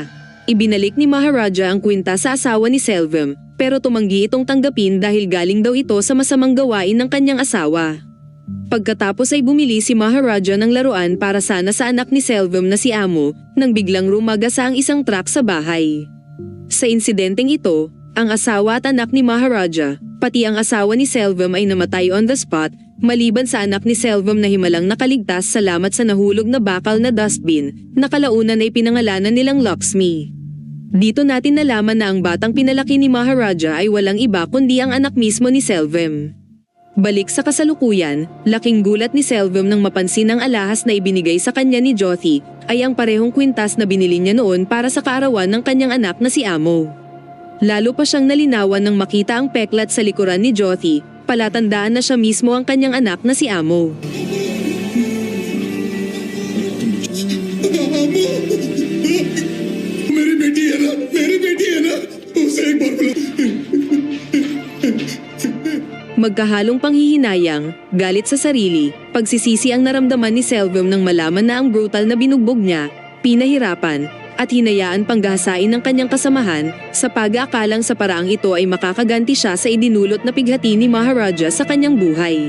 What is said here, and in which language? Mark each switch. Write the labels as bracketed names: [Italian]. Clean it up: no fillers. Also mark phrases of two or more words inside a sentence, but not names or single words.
[Filipino] Ibinalik ni Maharaja ang kwinta sa asawa ni Selvem, pero tumanggi itong tanggapin dahil galing daw ito sa masamang gawain ng kanyang asawa. Pagkatapos ay bumili si Maharaja ng laruan para sana sa anak ni Selvem na si Amo, nang biglang rumagasa ang isang truck sa bahay. Sa insidenteng ito, ang asawa at anak ni Maharaja, pati ang asawa ni Selvem ay namatay [English] on the spot, [Filipino] maliban sa anak ni Selvem na himalang nakaligtas salamat sa nahulog na bakal na dustbin, na kalaunan ay pinangalanan nilang Lakshmi. Dito natin nalaman na ang batang pinalaki ni Maharaja ay walang iba kundi ang anak mismo ni Selvem. Balik sa kasalukuyan, laking gulat ni Selvem nang mapansin ang alahas na ibinigay sa kanya ni Jyoti ay ang parehong kwintas na binili niya noon para sa kaarawan ng kanyang anak na si Amo. Lalo pa siyang nalinawan nang makita ang peklat sa likuran ni Jyoti, palatandaan na siya mismo ang kanyang anak na si Amo. [Hindi] मेरी बेटी है ना, मेरी बेटी है ना, उसे एक बार बुला। [Filipino] Magkahalong panghihinayang, galit sa sarili, pagsisisi ang naramdaman ni Selvem nang malaman na ang brutal na binugbog niya, pinahirapan, at hinayaan pang gahasain ng kanyang kasamahan, sa pag-aakalang sa paraang ito ay makakaganti siya sa idinulot na pighati ni Maharaja sa kanyang buhay.